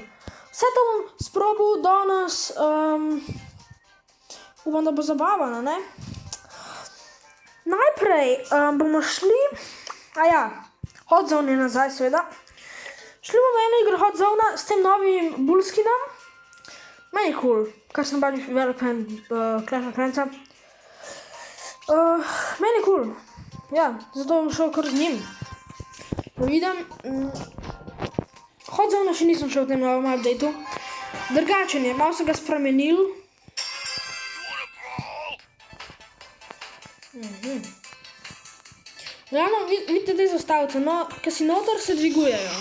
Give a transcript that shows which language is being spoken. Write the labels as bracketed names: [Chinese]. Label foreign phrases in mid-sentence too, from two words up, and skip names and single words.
[Slovenian] Vse to bom sprobal danes, upam, da bo zabavano, ne? Najprej bomo šli, Hot Zone je nazaj seveda. Šli bomo eno igro Hot Zone s tem novim bullskinom. Meni je cool, kar sem baš velik fan Clash of Clansa. Meni je cool, ja, zato bom šel kar z njim. Da vidim, Hot Zone še nisem šel v tem novem updateu. Drugačen je, malo so ga spremenil. Ravno, vidite te zastavice, no, ko si noter, se dvigujejo.